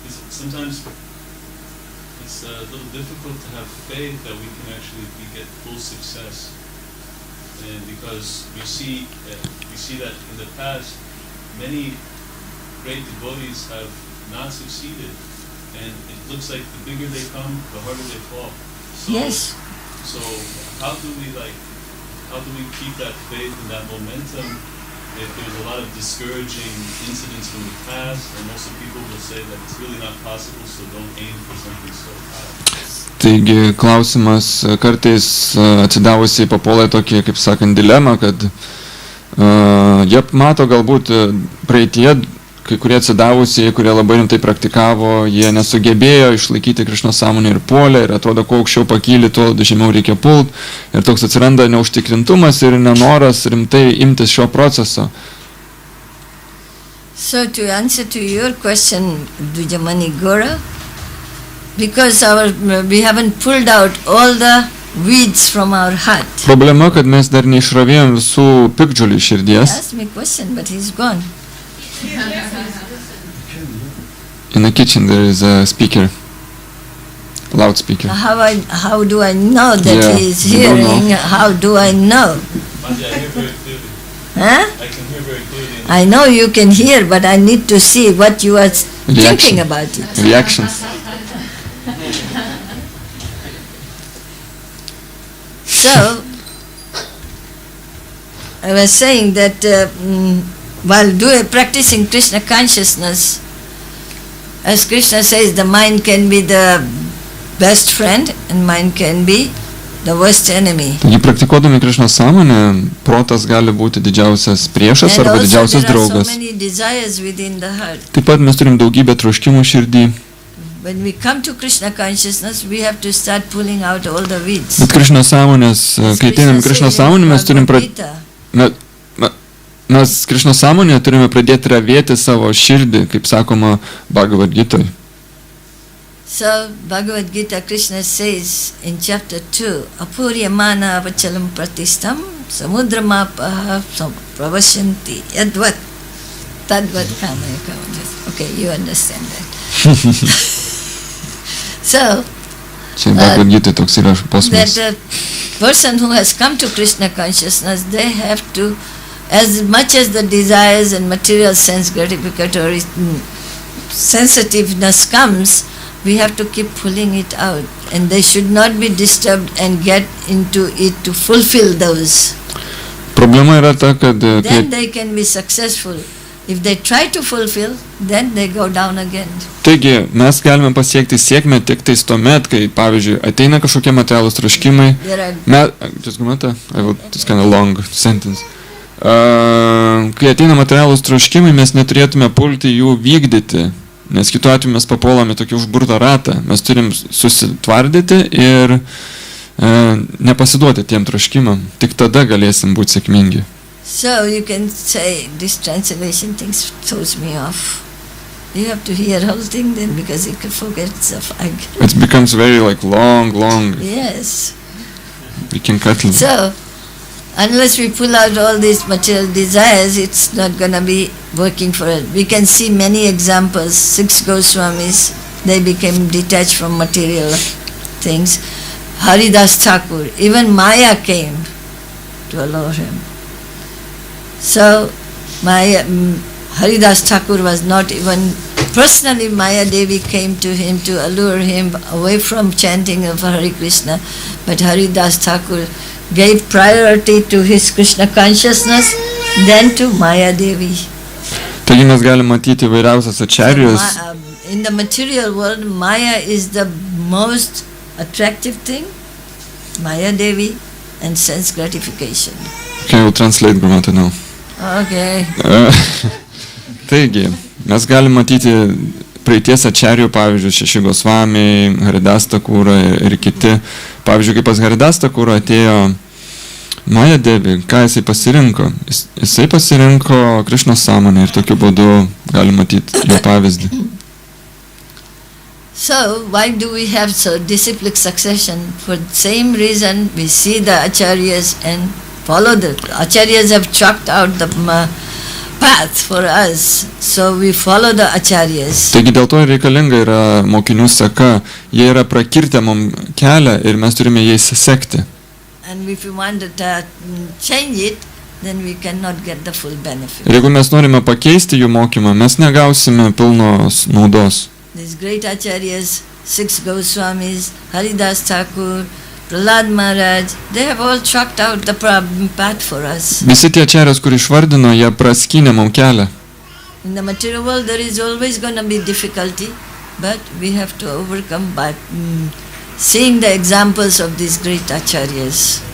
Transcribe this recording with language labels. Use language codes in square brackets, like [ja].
[en] Sometimes it's a little difficult to have faith that we can actually get full success, and because we see that in the past many great devotees have not succeeded, and it looks like the bigger they come, the harder they fall. So, Yes. So how do we keep that faith and that momentum if there's a lot of discouraging incidents from the past, and most of people will say that it's really not possible, so don't aim for something so high. [lt] Taigi klausimas kartais atsidavusiai papuola tokį, kaip sakant, dilemą, kad jie mato galbūt praeitie, kai kurie atsidavusiai, kurie labai rimtai praktikavo, jie nesugebėjo išlaikyti Krišnos sąmonę ir puolė, ir atrodo, kuo aukščiau pakyli, tuo žemiau reikia pult, ir toks atsiranda neužtikrintumas ir nenoras rimtai imtis šio proceso. [en] So to answer to your question, Dujamani Gora, because we haven't pulled out all the weeds from our heart. [lt] Problema, kad mes dar neišravėjom visų piktžolių iš širdies. [en] Ask me a question, but he's gone. In the kitchen there is a speaker, loudspeaker. How do I know that Yeah, he is you don't hearing? know. How do I know? Manji, I hear very clearly. Huh? I can hear very clearly. I know you can hear, but I need to see what you are thinking about it. Reactions. So, I was saying that while practicing Krishna consciousness, as Krishna says, the mind can be the best friend and mind can be the worst enemy. [lt] Taigi praktikuodami Krišnos sąmonę, protas gali būti didžiausias priešas [en] And [lt] arba [en] also [lt] didžiausias [en] there are so [lt] draugas. [en] many desires within the heart. [lt] Taip pat mes turim daugybę troškimų širdį. [en] When we come to Krishna consciousness, we have to start pulling out all the weeds. [lt] Bet Krišnos sąmonės, kai ateinam Krišnos sąmonę, mes turim mes Krišnos sąmonėje turime pradėti ravėti savo širdį, kaip sakoma Bhagavad Gitoj. [en] So, Bhagavad Gita, Krishna says in chapter 2, [sa] Apuryamana avachalam pratistam samudramapaha pravasyanti yadvat tadvat kamaya. [en] Okay, you understand that. So, [lt] Čia Bhagavad Gitoj toks yra posmas. [en] that person who has come to Krishna consciousness, they have to, as much as the desires and material sense gratificatory sensitiveness comes, we have to keep pulling it out, and they should not be disturbed and get into it to fulfill those. [lt] Problema yra ta, kad [en] Then they can be successful. If they try to fulfill, then they go down again. [lt] taigi mes galime pasiekti sėkmę tik tais tuomet, kai, pavyzdžiui, ateina kažkokie materialūs troškimai. [en] Just I will, this kind of long sentence. [lt] Kai ateina materialūs troškimai, mes neturėtume pulti jų vykdyti, nes kitu atveju mes papuolame tokį užburtą ratą. Mes turim susitvardyti ir nepasiduoti tiem troškimam. Tik tada galėsim būti sėkmingi. [en] So you can say, this translation thing throws me off. You have to hear whole thing then, because you can forget stuff. It becomes very long. Yes. We can cut it. So, unless we pull out all these material desires, it's not going to be working for us. We can see many examples. 6 Goswamis, they became detached from material things. Haridas Thakur, even Maya came to allow him. So, Haridas Thakur was not even, personally Maya Devi came to him to allure him away from chanting of Hare Krishna, but Haridas Thakur gave priority to his Krishna consciousness, then to Maya Devi. [lt] Taigi mes galime matyti įvairiausias ačarijos. [en] So, in the material world, Maya is the most attractive thing, Maya Devi and sense gratification. Okay, I will translate Gurumataji now. Okay. [lt] Taigi, mes galime matyti praeities ačarijų, pavyzdžiui, 6 Gosvamiai, Haridas Thakurą ir kiti. Pavyzdžiui, kai pas Haridas Thakurą atėjo Maya Devi, ką jisai pasirinko? Jisai pasirinko Krišnos sąmonę ir tokiu būdu galime matyti jo pavyzdį. [en] So, why do we have so disciplic succession? For the same reason, we see the acharyas and follow the acharyas have chalked out the path for us, so we follow the acharyas. [lt] Taigi dėl to reikalinga yra mokinių seka, jie yra prakirtę mums kelią ir mes turime jais sekti. [en] And if we want to change it, then we cannot get the full benefit. [lt] Ir jeigu mes norime pakeisti jų mokymą, mes negausime pilnos naudos. [en] These great acharyas, 6 Goswamis, Haridas Thakur, Prahlad Maharaj, they have all chalked out the path for us. [lt] Visi tie ačarės, kur išvardino, jie praskynė mums kelią. [en] In the material world there is always going to be difficulty, but we have to overcome by seeing the examples of these great acharyas.